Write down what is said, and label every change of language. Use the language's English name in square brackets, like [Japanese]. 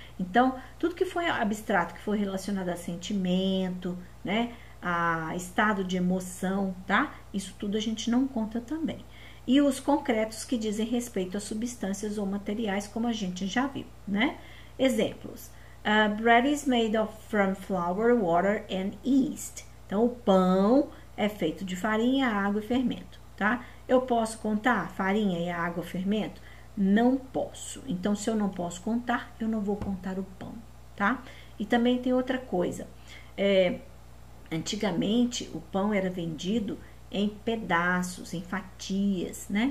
[Portuguese] Então, tudo que foi abstrato, que foi relacionado a sentimento, né, a estado de emoção, tá? Isso tudo a gente não conta também. E os concretos que dizem respeito a substâncias ou materiais, como a gente já viu, né? Exemplos. [English] Bread is made from flour, water and yeast. [Portuguese] Então, o pão é feito de farinha, água e fermento, tá? Eu posso contar farinha e água, fermento? Não posso. Então, se eu não posso contar, eu não vou contar o pão, tá? E também tem outra coisa. Antigamente, o pão era vendido em pedaços, em fatias, né?